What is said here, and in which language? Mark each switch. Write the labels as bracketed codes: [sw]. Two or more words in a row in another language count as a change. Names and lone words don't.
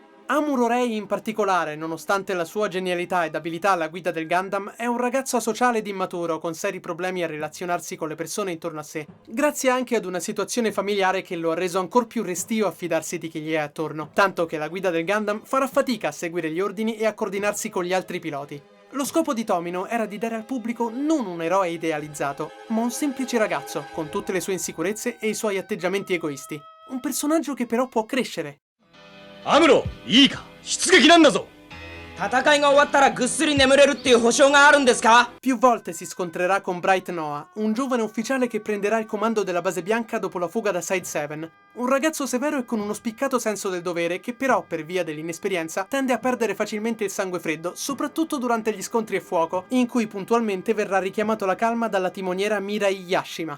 [it] Amuro Ray in particolare, nonostante la sua genialità ed abilità alla guida del Gundam, è un ragazzo asociale ed immaturo con seri problemi a relazionarsi con le persone intorno a sé, grazie anche ad una situazione familiare che lo ha reso ancor più restio a fidarsi di chi gli è attorno, tanto che la guida del Gundam farà fatica a seguire gli ordini e a coordinarsi con gli altri piloti. Lo scopo di Tomino era di dare al pubblico non un eroe idealizzato, ma un semplice ragazzo, con tutte le sue insicurezze e i suoi atteggiamenti egoisti. Un personaggio che però può crescere. [ja] アムロ、いいか、出撃なんだぞ。 戦いが終わったらぐっすり眠れるっていう保証があるんですか？ [it] Più volte si scontrerà con Bright Noah, un giovane ufficiale che prenderà il comando della base bianca dopo la fuga da Side 7. Un ragazzo severo e con uno spiccato senso del dovere che però, per via dell'inesperienza, tende a perdere facilmente il sangue freddo, soprattutto durante gli scontri a fuoco, in cui puntualmente verrà richiamato alla calma dalla timoniera Mirai Yashima.